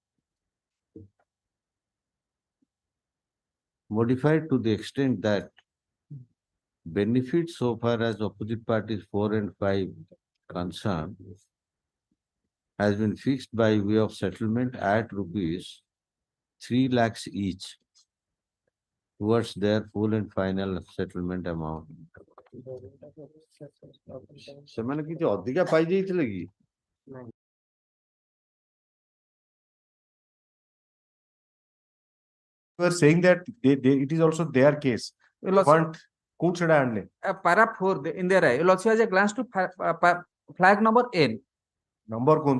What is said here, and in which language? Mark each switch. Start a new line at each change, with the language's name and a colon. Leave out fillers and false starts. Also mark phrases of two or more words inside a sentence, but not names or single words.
English: modified to the extent that benefits so far as opposite parties 4 and 5 concerned has been fixed by way of settlement at rupees 3 lakhs each towards their full and final settlement amount.
Odia: ସେମାନେ କିଛି ଅଧିକା ପାଇ ଯାଇଥିଲେ କି?
English: You are saying that it is also their case. Want court should handle. Para 4, in there, you'll also have a glance to flag number N. Number